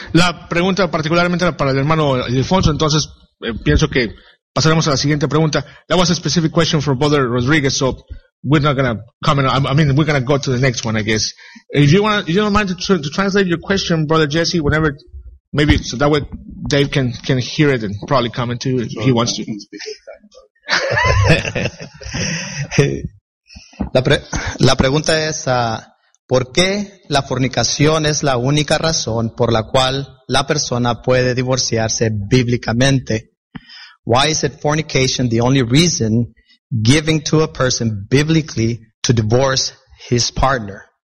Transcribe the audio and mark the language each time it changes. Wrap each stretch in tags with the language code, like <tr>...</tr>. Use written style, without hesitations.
<es>La pregunta particularmente era para el hermano Ildefonso, entonces pienso que pasaremos a la siguiente pregunta.</es> <en>That was a specific question for Brother Rodriguez, so we're not going to comment. I mean, we're going to go to the next one, I guess. If you don't mind to translate your question, Brother Jesse, whenever, maybe so that way Dave can hear it and probably comment too if he wants to.</en> <es>La pregunta es, ¿por qué la fornicación es la única razón por la cual la persona puede divorciarse bíblicamente?</es> <en>Why is it fornication the only reason given to a person biblically to divorce his partner?</en>